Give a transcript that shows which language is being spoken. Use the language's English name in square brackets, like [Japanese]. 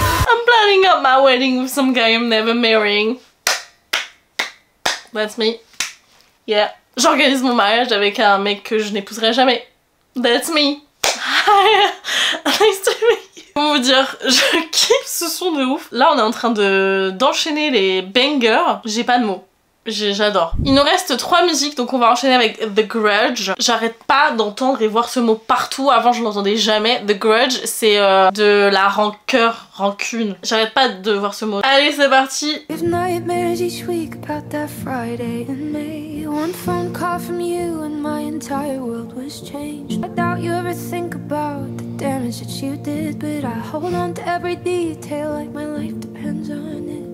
[English] I'm planning up my wedding with some guy I'm never marrying. That's me. Yeah. [French] J'organise mon mariage avec un mec que je n'épouserai jamais. [English] That's me. Hi. Nice to meet you. [French] Comment vous dire, je kiffe ce son de ouf. Là, on est en train d'enchaîner les bangers. J'ai pas de mots. J'adore. Il nous reste 3 musiques, donc on va enchaîner avec The Grudge. J'arrête pas d'entendre et voir ce mot partout. Avant, je l'entendais jamais. The Grudge, c'est de la rancœur, rancune. J'arrête pas de voir ce mot. Allez, c'est parti. [English] With nightmares each week about that Friday in May. One phone call from you and my entire world was changed. I doubt you ever think about the damage that you did, but I hold on to every detail like my life depends on it.